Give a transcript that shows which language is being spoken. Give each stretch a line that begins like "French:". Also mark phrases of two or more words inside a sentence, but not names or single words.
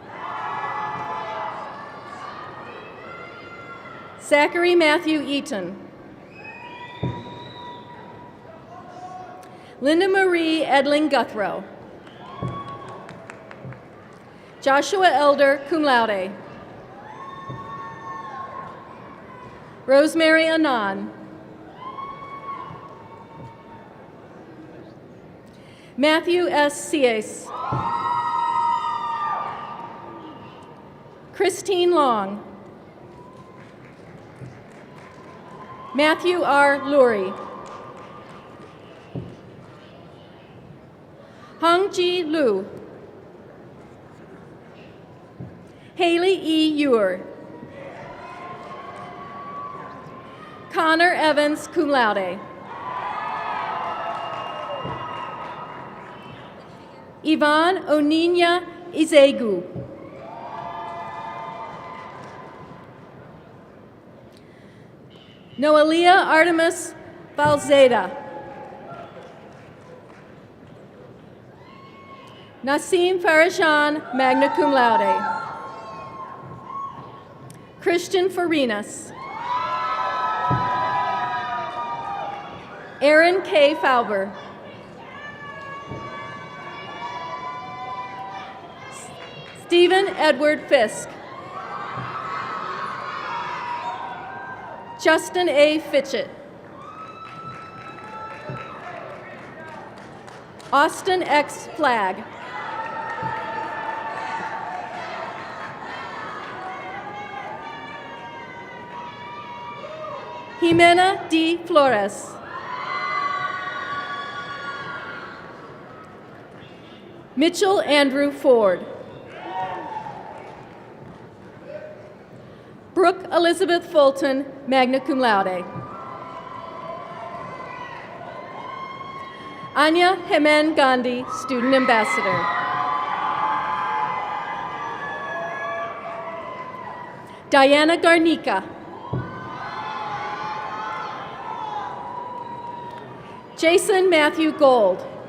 English: Zachary Matthew Eaton. Linda Marie Edling Guthrow. Joshua Elder,
Latin: cum laude.
English: Rosemary Anand. Matthew S. Sies. Christine Long. Matthew R. Lurie. Hung Ji Liu. Haley E. Ewer. Connor Evans,
Latin: cum laude.
English: Yvonne Oninya Izegu. Noelia Artemis Valzeda. Nassim Farajan,
Latin: magna cum laude.
English: Christian Farinas. Aaron K. Fauber. Stephen Edward Fisk. Justin A. Fitchett. Austin X. Flagg. Jimena D. Flores. Mitchell Andrew Ford. Brooke Elizabeth Fulton,
Latin: magna cum laude.
English: Anya Hemen Gandhi, student ambassador. Diana Garnica. Jason Matthew Gold.